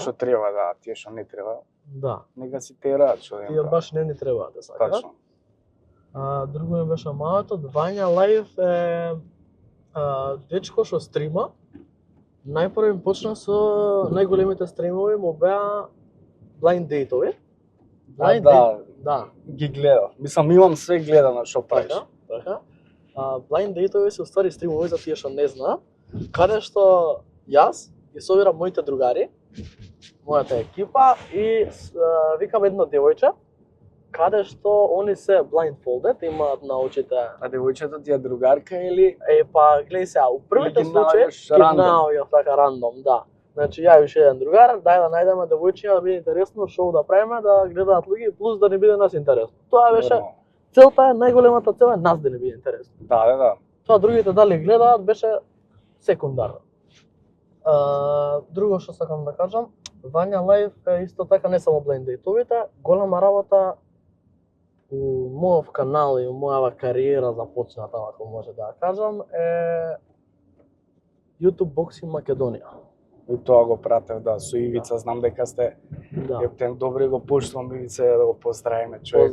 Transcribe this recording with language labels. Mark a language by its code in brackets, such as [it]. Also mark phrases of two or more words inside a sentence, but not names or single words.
[mk] Тие што треба, да, тие што не треба, Да. нека си тераат што Тие баш не ни треба да сакаат. Тачно. Друго ми беше малото, Вања Лајв е дечко што стрима. Најпрво им почна со најголемите стримови му беа [en] blind date- [mk] ови. Да. Ги гледав. Мислам, имам све гледано што правиш. Така. [en] Blind date- [mk] ови се уствари стримови за тие што не знаат, каде што јас ги собирам моите другари, мојата екипа и викам едно девојче, каде што они се blindfolded, имаат на очите. А девојчето ти е другарка или Па гледај сега, у првите Или ги случаи наоѓаш ги рандом? наоѓав така рандом, да. Значи ја и уште еден другар, дај да најдеме девојчиња да биде интересно шоу да правиме, да гледаат луѓе плюс да не биде нас интересно. Тоа беше Нормално. целта е, најголемата цел е нас да не биде интересно. Да. Тоа другите дали гледаат беше секундарно. Друго што сакам да кажам, Вања Лајв е исто така не само [en] blind date- [mk] овите, голема работа у мојов канал и у мојава кариера започната, ако може да ја кажам, е YouTube Boxing Македонија. И тоа го пратев, да, со Ивица, знам дека сте Да. ептен добри го поштувам Ивица да го поздравиме човек.